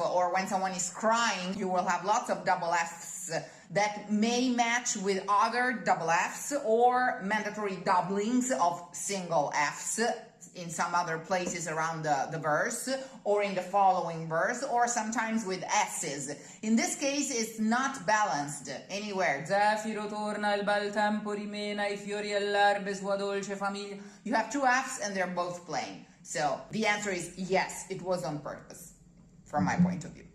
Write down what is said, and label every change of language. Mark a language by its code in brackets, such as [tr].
[en] Or when someone is crying, you will have lots of double Fs that may match with other double Fs or mandatory doublings of single Fs in some other places around the verse, or in the following verse, or sometimes with S's. In this case, it's not balanced anywhere. [it] Zefiro torna, il bel tempo rimena, I fiori all'erbe, sua dolce famiglia. [en] You have two Fs and they're both playing. So the answer is yes, it was on purpose, from my point of view.